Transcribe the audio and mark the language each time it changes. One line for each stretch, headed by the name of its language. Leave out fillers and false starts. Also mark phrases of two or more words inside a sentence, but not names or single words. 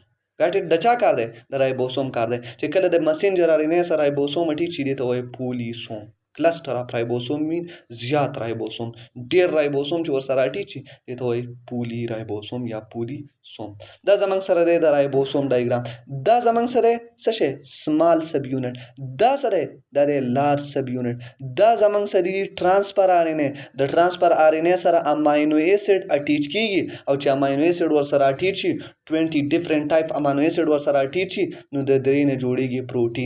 English: Got it?
Pashto: د چا کار دی د رایبوسوم کار دی چې کله د
English: messenger RNA
Pashto: سره رایبوسوم اټیچ شي دې ته وایي پولیسوم.
English: cluster of ribosome mean
Pashto: زیات ribosome ډیر ribosome چې ورسره اټیچ شي دې ته وایي
English: poly ribosome
Pashto: یا پولی سوم. دا زمونږ سره دی د
English: ribosome diagram.
Pashto: دا زمونږ سره څه شی
English: small sub unit.
Pashto: دا سره دا دی
English: large sub unit.
Pashto: دا زمونږ سره دی
English: transfer RNA.
Pashto: د
English: transfer RNA
Pashto: سره
English: amino acid attach
Pashto: کیږي او چې
English: amino acid
Pashto: ورسره اټیچ شي 20
English: different type amino acid
Pashto: ورسره اټیچ شي نو د درې نه جوړیږي پروتین.